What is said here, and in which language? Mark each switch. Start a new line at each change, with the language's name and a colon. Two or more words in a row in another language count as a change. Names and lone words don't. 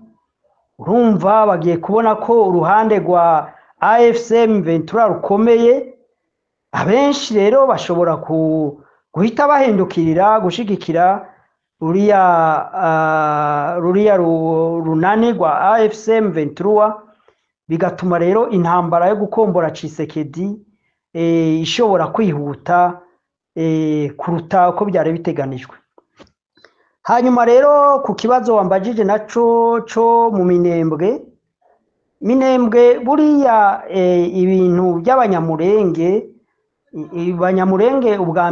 Kinyarwanda: Urumva bagiye kubona ko uruhande rwa AFC M23 rukomeye, abenshi rero bashobora guhita bahindukirira gushigikira ruriya runani rwa AFC M23, bigatuma rero intambara yo gukombora Tshisekedi ishobora kwihuta kuruta uko byari biteganijwe. Hanyuma rero ku kibazo wambajije naco cyo mu Minembwe buriya ibintu by'abanyamurenge, abanyamurenge ubwa